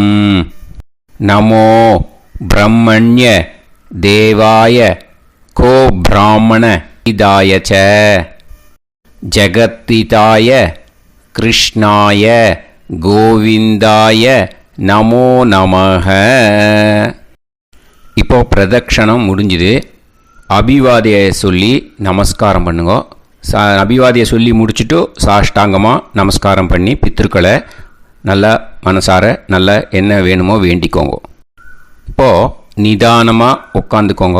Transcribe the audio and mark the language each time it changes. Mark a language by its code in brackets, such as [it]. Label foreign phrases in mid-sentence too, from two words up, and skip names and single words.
[sa] नमो ब्रह्मण्य देवाय को ब्राह्मण इदाय च जगत्पिताय कृष्णाय गोविंदाय नमो नमः. [ta] இப்போ பிரதக்ஷணம் முடிஞ்சுது. அபிவாதியை சொல்லி நமஸ்காரம் பண்ணுங்க. அபிவாதியை சொல்லி முடிச்சுட்டு சாஷ்டாங்கமாக நமஸ்காரம் பண்ணி பித்திருக்களை நல்லா மனசார நல்லா என்ன வேணுமோ வேண்டிக்கோங்க. இப்போது நிதானமாக உட்காந்துக்கோங்க.